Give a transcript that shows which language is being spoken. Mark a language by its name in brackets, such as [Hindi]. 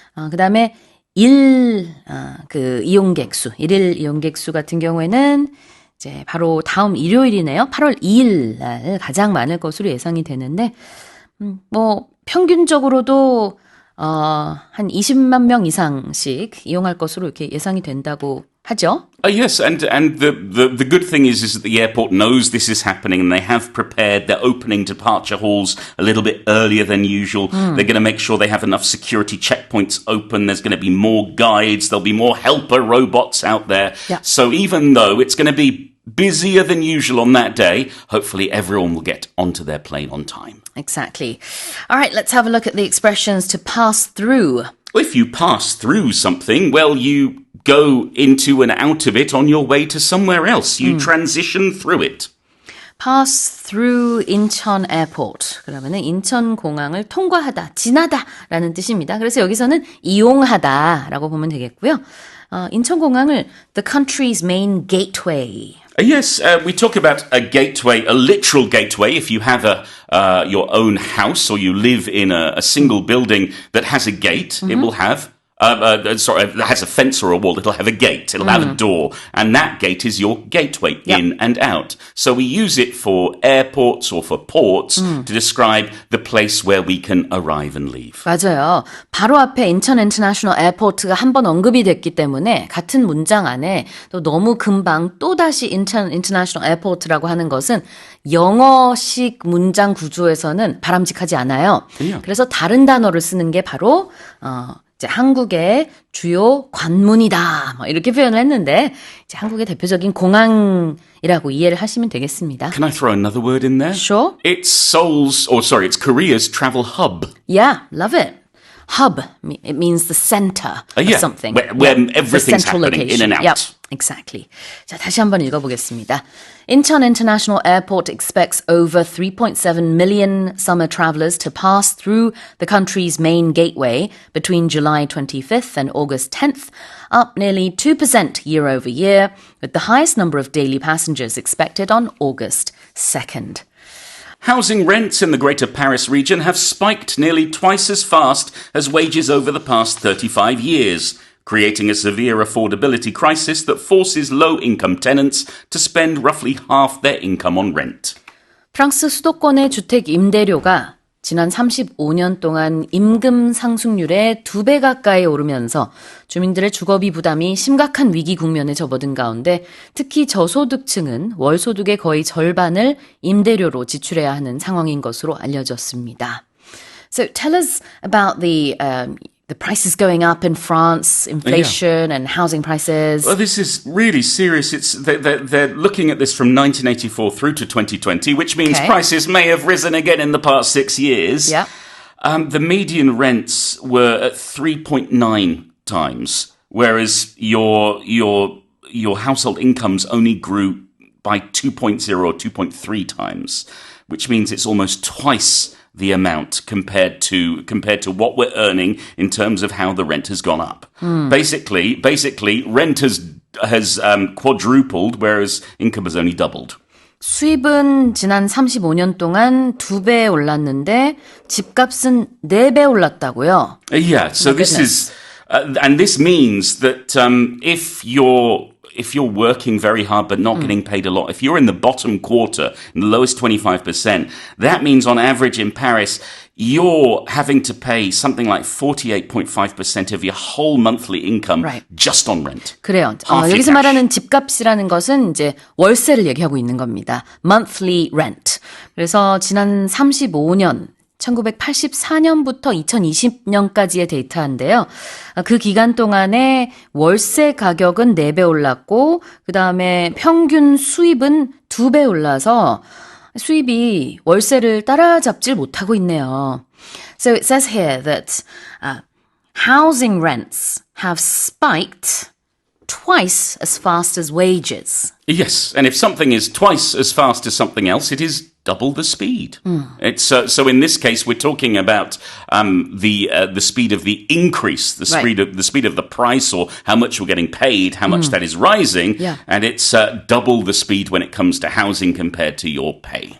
[Korean] 그 다음에 일일 이용객 수 같은 경우에는 이제 바로 다음 일요일이네요. 8월 2일 날 가장 많을 것으로 예상이 되는데, 평균적으로도 한 20만 명 이상씩 이용할 것으로 이렇게 예상이 된다고 하죠. [English] Yes, and the good thing is that the airport knows this is happening and they have prepared. They're opening departure halls a little bit earlier than usual. They're going to make sure they have enough security checkpoints open. There's going to be more guides. There'll be more helper robots out there. Yeah. So even though it's going to be busier than usual on that day, hopefully everyone will get onto their plane on time. Exactly. All right, let's have a look at the expressions to pass through. If you pass through something, well, you go into and out of it on your way to somewhere else. You transition through it. Pass through 인천 airport. [Korean] 그러면은 인천 공항을 통과하다, 지나다라는 뜻입니다. 그래서 여기서는 이용하다라고 보면 되겠고요. 인천 공항을 [English] the country's main gateway. Yes, we talk about a gateway, a literal gateway. If you have your own house or you live in a single building that has a gate, it will have that has a fence or a wall. It'll have a gate. It'll have a door. And that gate is your gateway in and out. So we use it for airports or for ports to describe the place where we can arrive and leave. [Korean] 맞아요. 바로 앞에 인천 인터내셔널 에어포트가 한 번 언급이 됐기 때문에 같은 문장 안에 또 너무 금방 또다시 인천 인터내셔널 에어포트라고 하는 것은 영어식 문장 구조에서는 바람직하지 않아요. 그래서 다른 단어를 쓰는 게 바로 이제 한국의 주요 관문이다. 뭐 이렇게 표현을 했는데 이제 한국의 대표적인 공항이라고 이해를 하시면 되겠습니다. [English] Can I throw another word in there? Sure. It's it's Korea's travel hub. Yeah, love it. Hub, it means the center of something. Where everything's happening in and out. Yep, exactly. [Korean] 자, 다시 한번 읽어보겠습니다. [English] Incheon International Airport expects over 3.7 million summer travelers to pass through the country's main gateway between July 25th and August 10th, up nearly 2% year over year, with the highest number of daily passengers expected on August 2nd. Housing rents in the Greater Paris region have spiked nearly twice as fast as wages over the past 35 years, creating a severe affordability crisis that forces low-income tenants to spend roughly half their income on rent. [Korean] 프랑스 수도권의 주택 임대료가 지난 35년 동안 임금 상승률의 2배 가까이 오르면서 주민들의 주거비 부담이 심각한 위기 국면에 접어든 가운데 특히 저소득층은 월소득의 거의 절반을 임대료로 지출해야 하는 상황인 것으로 알려졌습니다. [English] So tell us about the prices going up in France, inflation and housing prices. Well, this is really serious. They're looking at this from 1984 through to 2020, which means prices may have risen again in the past 6 years. Yeah. The median rents were at 3.9 times, whereas your household incomes only grew by 2.0 or 2.3 times, which means it's almost twice the amount compared to what we're earning in terms of how the rent has gone up. Basically, rent has quadrupled, whereas income has only doubled. [Korean] 수입은 지난 35년 동안 2배 올랐는데 집값은 4배 올랐다고요? [English] Yeah, so this is, and this means that if you're working very hard but not getting paid a lot, if you're in the bottom quarter, in the lowest 25%, that means on average in Paris, you're having to pay something like 48.5% of your whole monthly income just on rent. [Korean] 그래요. 여기서 말하는 집값이라는 것은 이제 월세를 얘기하고 있는 겁니다. [English] Monthly rent. [Korean] 그래서 지난 35년 1984년부터 2020년까지의 데이터인데요. 그 기간 동안에 월세 가격은 4배 올랐고 그 다음에 평균 수입은 2배 올라서 수입이 월세를 따라잡질 못하고 있네요. [English] So it says here that housing rents have spiked twice as fast as wages. Yes, and if something is twice as fast as something else, it is double the speed. It's so in this case we're talking about the speed of the increase, the speed of the price, or how much you're getting paid, how much that is rising, and it's double the speed when it comes to housing compared to your pay.